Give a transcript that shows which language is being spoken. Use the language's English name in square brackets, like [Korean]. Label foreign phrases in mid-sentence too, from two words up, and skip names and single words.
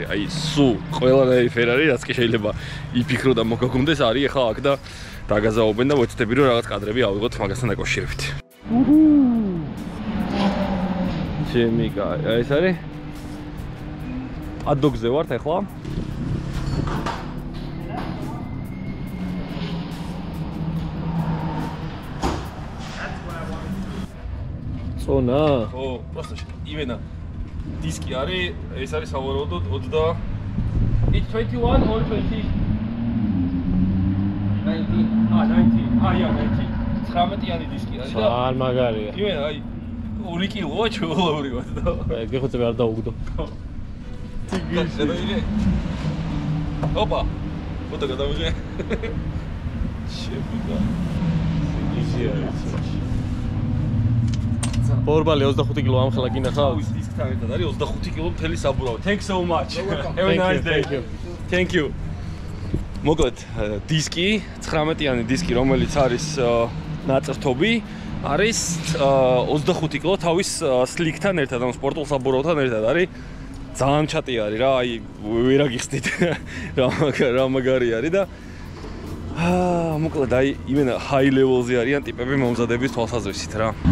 [Georgian] აი, სულ ყველანაირი ფერარი, რაც კი შეიძლება იფიქრო და მოგაგონდეს, არის ახლა აქ და დაგაზაობენ და ვეცდები რომ რაღაც კადრები ავიღოთ მაგასთან დაკავშირებით. ჩემი კაი, აი ეს არის ადოგზე ვართ ახლა. Ona. Oh, [Russian] просто именно диски [Georgian] არის, ეს არის სავარაუდოდ 20 [English] It's 21 or 20 19 yeah [Georgian] 19 19-იანი დისკი არის და არ მაგარია. იმენა აი 2 კილოა ჩვეულებრივად და გეხოცები არ დაუგდო. ტიგიში. ოპა. ფოტო გადავიღე. შეფიგა. ტიგიში არის. Ბორბალი 25 კილო ამხელა გინახავთ? ის დისკთან ერთად არის 25 კილო მთელი საბურავი. [English] Thanks so much. Have a nice day. Thank you. [Georgian] მოკლედ დისკი 19-იანი დისკი რომელიც არის ნაწერთობი არის 25 კილო თავის სლიქთან ერთად ამ სპორტულ საბურავთან ერთად არის ძალიან ჩატი არის რა აი ვერ აგიხსნით რა მაგარი არის და მოკლედ აი იმენა [English] high level- [Georgian] ზე არიან ტიპები მომზადების თვალსაზრისით რა